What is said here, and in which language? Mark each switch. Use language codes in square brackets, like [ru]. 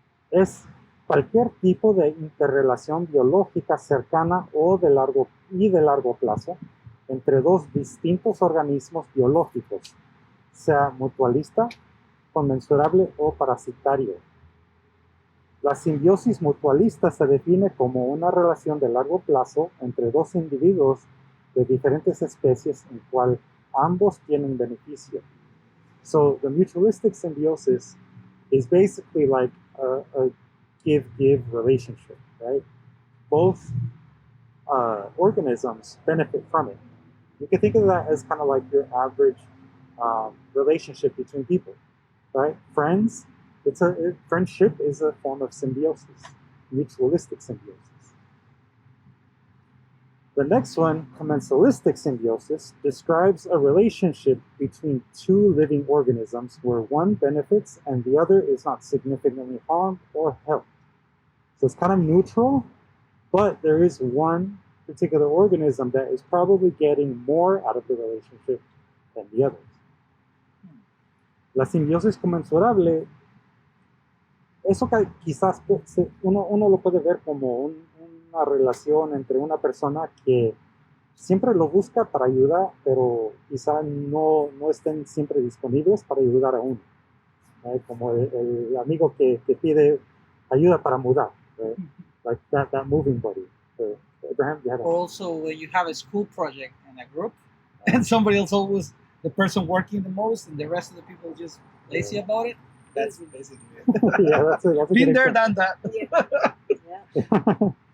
[es] Es cualquier tipo de interrelación biológica cercana o de largo plazo entre dos distintos organismos biológicos, sea mutualista, conmensurable o parasitario. La simbiosis mutualista se define como una relación de largo plazo entre dos individuos de diferentes especies en cual ambos tienen beneficio. [en] So the mutualistic symbiosis is basically like a give-give relationship, right? Both organisms benefit from it. You can think of that as kind of like your average relationship between people, right? Friends, friendship is a form of symbiosis, mutualistic symbiosis. The next one, commensalistic symbiosis, describes a relationship between two living organisms where one benefits and the other is not significantly harmed or helped. So it's kind of neutral, but there is one particular organism that is probably getting more out of the relationship than the others. [es] La simbiosis comensurable, eso quizás uno lo puede ver como una relación entre una persona que siempre lo busca para ayudar, pero quizá no estén siempre disponibles para ayudar a uno. Como el amigo que pide ayuda para mudar, right? [en] Like that moving buddy. So, Abraham, you had Or also when you have a school project in a group, and somebody else always the person working the most, and the rest of the people just lazy about it. That's basically it. Yeah, that's a Been good there, example. done that. Yeah.